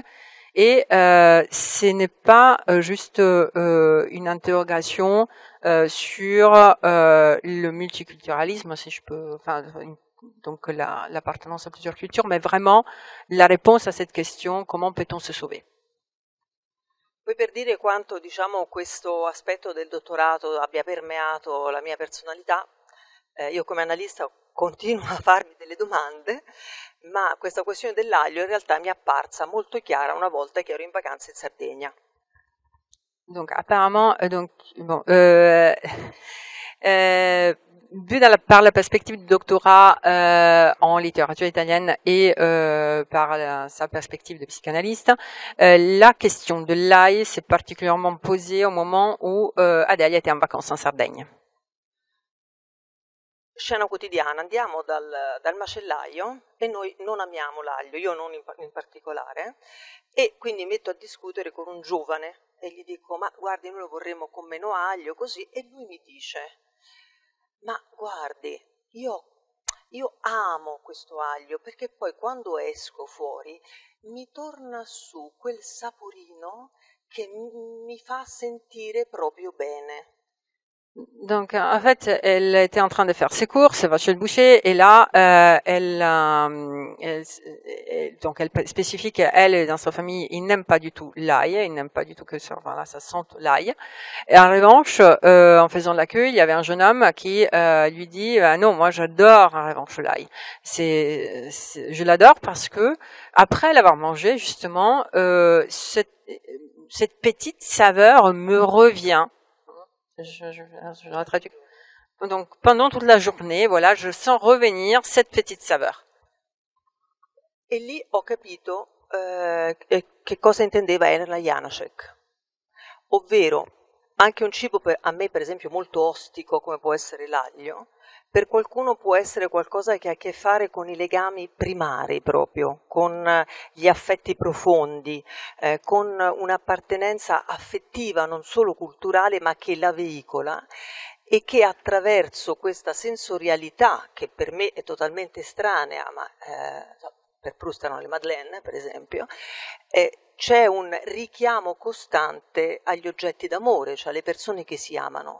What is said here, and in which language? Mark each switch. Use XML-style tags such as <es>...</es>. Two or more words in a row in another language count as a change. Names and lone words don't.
<fr>Et ce n'est pas juste une interrogation sur le multiculturalisme, si je peux, enfin, donc l'appartenance à plusieurs cultures, mais vraiment la réponse à cette question, comment peut-on se sauver?</fr> <it>Poi per dire quanto, diciamo, questo aspetto del dottorato abbia permeato la mia personalità, io come analista continuo a farmi delle domande, ma questa questione dell'aglio in realtà mi è apparsa molto chiara una volta che ero in vacanza in Sardegna.</it> <fr>Donc apparemment, vu par la perspective du doctorat en littérature italienne et par sa perspective de psychanalyste, la question de l'ail s'est particulièrement posée au moment où Adèle était en vacances en Sardaigne.</fr> <it>Scena quotidiana, andiamo dal macellaio e noi non amiamo l'aglio, io non in particolare, e quindi metto a discutere con un giovane e gli dico: ma guardi, noi lo vorremmo con meno aglio, così, e lui mi dice: ma guardi, io amo questo aglio perché poi quando esco fuori mi torna su quel saporino che mi fa sentire proprio bene.</it> <fr>Donc en fait, elle était en train de faire ses courses, elle va chez le boucher et là, elle spécifie qu'elle dans sa famille, ils n'aiment pas du tout l'ail, ils n'aiment pas du tout que ça sente l'ail. Et en revanche, en faisant la queue, il y avait un jeune homme qui lui dit non, moi j'adore en revanche l'ail. Je l'adore parce que après l'avoir mangé justement, cette petite saveur me revient. Je traduis. Donc pendant toute la journée, voilà, je sens revenir cette petite saveur.</fr> <it>E lì ho capito che cosa intendeva Elena Janáček, ovvero anche un cibo a me per esempio molto ostico come può essere l'aglio, per qualcuno può essere qualcosa che ha a che fare con i legami primari proprio, con gli affetti profondi, con un'appartenenza affettiva non solo culturale ma che la veicola, e che attraverso questa sensorialità, che per me è totalmente estranea, ma per Proust erano le Madeleine per esempio, c'è un richiamo costante agli oggetti d'amore, cioè alle persone che si amano.</it>